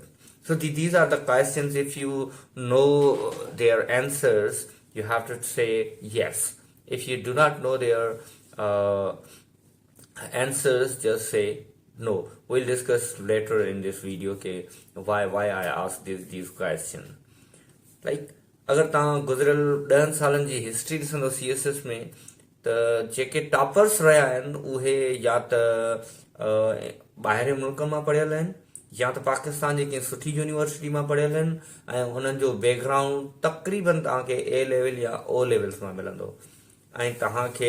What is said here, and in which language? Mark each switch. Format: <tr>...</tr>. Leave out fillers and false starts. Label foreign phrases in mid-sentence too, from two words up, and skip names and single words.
<en>So these are the questions. If you know their answers, you have to say yes. If you do not know their answers, just say no. We'll discuss later in this video okay, why I asked these questions.</en> <sd>Like अगर तव्हां गुज़िरियल 10 सालनि जी हिस्ट्री ॾिसंदो CSS में त जेके टॉपर्स रहिया आहिनि उहे या त ॿाहिरि मुल्कनि मां पढ़ियल आहिनि या त पाकिस्तान जी कंहिं सुठी यूनिवर्सिटी मां पढ़ियल आहिनि ऐं हुननि जो बैकग्राउंड तक़रीबन तव्हांखे A लेवल या O लेवल्स मां मिलंदो ऐं तव्हांखे</sd>